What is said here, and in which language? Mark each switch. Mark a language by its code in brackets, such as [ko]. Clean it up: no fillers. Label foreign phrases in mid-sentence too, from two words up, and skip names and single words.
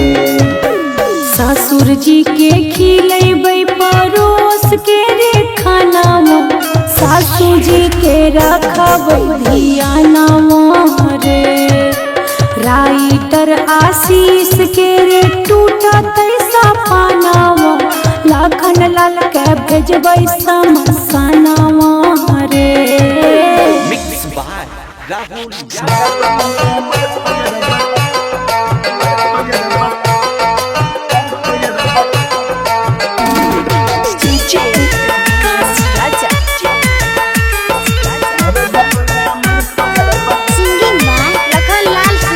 [anp] ससुर जी के खिलेबै परोस के रे खानावा सासू जी के रखबै धियानावा रे राइटर आशीष के रे टूटतै सपनावा लखन लाल के भेजबै समसनावा रे [en] mix by Rahul Yadav. singing by Lakhan Lal Singh.